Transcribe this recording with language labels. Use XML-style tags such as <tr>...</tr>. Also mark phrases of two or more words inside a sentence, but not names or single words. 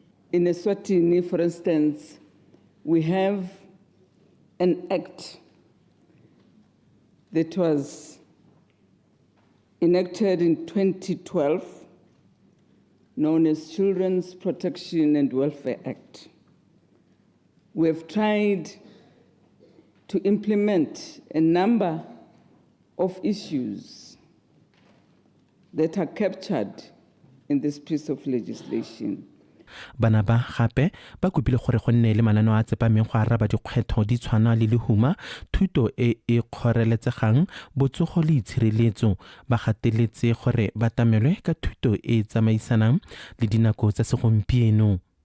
<en>In Eswatini, for instance, we have an act that was enacted in 2012 known as Children's Protection and Welfare Act. we have tried to implement a number of issues that are captured in this piece of legislation.</en> <tn>Bana ba gape ba kopile gore go nne le mananeo a tsepameng go araba dikgwetho di tshwana le lehuma, thuto e e kgoreletsegang, botsogo le itshireletso. Ba gateletse gore ba tamelwe ka thuto e tsamaisanang le dinako tsa segompieno.</tn>